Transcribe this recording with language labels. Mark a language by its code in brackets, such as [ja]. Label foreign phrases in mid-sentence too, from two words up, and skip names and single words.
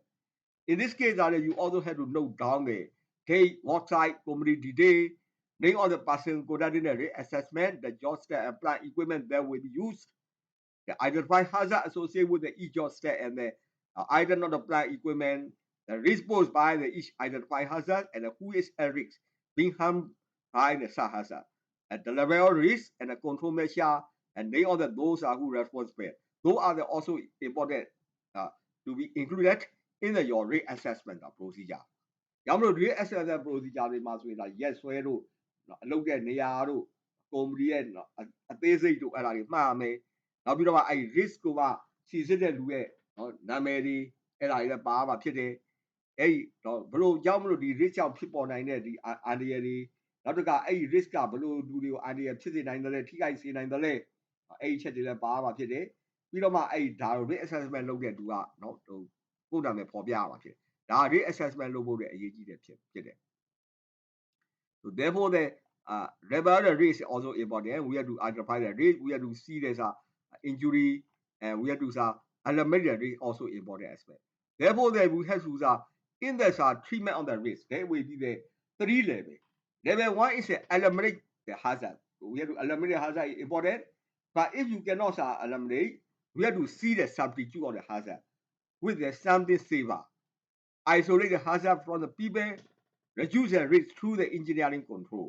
[en] In this case, you also have to note down the date, work site, community day, name of the person conducting the risk assessment, the job stat and plant equipment that will be used, the identify hazard associated with each job stat and the item of the plant equipment, the risk posed by each identified hazard, and who is at risk being harmed by the hazard. And the level of risk and the control measure, and name of those are who responsible. Those are also important to be included in your risk assessment procedure. [my] ကြောင့်မလို့ [en] risk assessment procedure [my] တွေမှာဆိုရင်ဒါ ရက်စွဲတို့အလုပ်တဲ့နေရာတို့ကုမ္ပဏီရဲ့အသေးစိတ်တို့အဲ့ဒါတွေမှားမယ်နောက်ပြီးတော့ အဲ့ risk ကိုမှစီစစ်တဲ့လူရဲ့နာမည်တွေအဲ့ဒါတွေလည်းပါမှာဖြစ်တယ်အဲ့ဘလို့ကြောင့်မလို့ဒီ risk ကြောင့်ဖြစ်ပေါ်နိုင်တဲ့ဒီအန္တရာယ်တွေနောက်တစ်ခါအဲ့ risk ကဘလို့လူတွေကိုအန္တရာယ်ဖြစ်စေနိုင်တယ်လဲထိခိုက်စေနိုင်တယ်လဲအဲ့အချက်တွေလည်းပါမှာဖြစ်တယ်ပြီးတော့မှအဲ့ဒါ [en] risk assessment [my] လုပ်တဲ့လူကနော်ကိုယ်နာမည်ပေါ်ပြရမှာဖြစ်တယ်ဒါ [en] risk assessment [my] လုပ်ဖို့အရေးကြီးတယ်ဖြစ်တယ် [en] So therefore the level the risk is also important we have to identify the risk we have to see there's injury and we have to eliminate the risk also important aspect therefore that we have to in the treatment of the risk there will be the 3 levels level 1 is eliminate the hazard we have to eliminate the hazard is important but if you cannot eliminate we have to see the substitute of the hazard with the something safer isolate the hazard from the people reduce the risk through the engineering control.